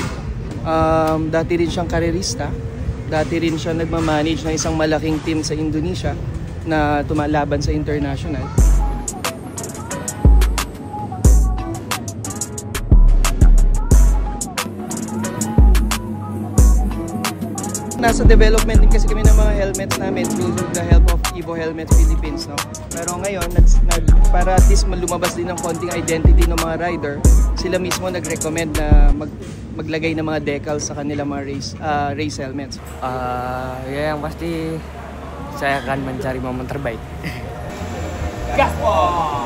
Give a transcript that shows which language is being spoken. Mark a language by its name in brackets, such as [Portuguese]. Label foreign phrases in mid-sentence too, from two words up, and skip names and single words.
[Filipino] Dati rin siyang karerista. Dati rin siya nagmamanage ng isang malaking team sa Indonesia na tumalaban sa international. Nasa development din kasi kami ng mga helmets namin [English] through the help of Evo Helmets Philippines, [Filipino] no? Pero ngayon, para [English] at least [Filipino] lumabas din ng konting identity ng mga rider, sila mismo nag-recommend na maglagay ng mga decals sa kanilang mga [English] race helmets. [Indonesian] Ya yang pasti saya akan mencari momen terbaik. Gaspol!